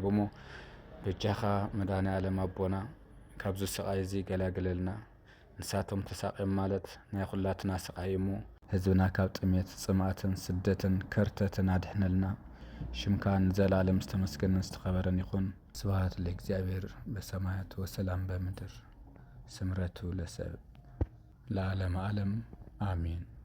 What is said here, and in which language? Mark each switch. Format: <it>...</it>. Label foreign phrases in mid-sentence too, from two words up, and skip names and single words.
<ti>እሞ ብጃኻ መድኃኔዓለም ኣቦና ካብዚ ስቃይ እዚ ገላግለልና። ንሳቶም ተሳቂዮም ማለት ናይ ኩላትና ስቃይ እሞ ህዝብና ካብ ጥሜት ጽምኣትን ስደትን ከርተትን ኣድሕነልና። ሽምካ ንዘላለም ዝተመስገነን ዝተኸበረን ይኹን።</ti> <gez>ስብሐት ለእግዚአብሔር በሰማያት ወሰላም በምድር ስምረቱ ለሰብ ለዓለመ ዓለም</gez> <ti>አሜን።</ti>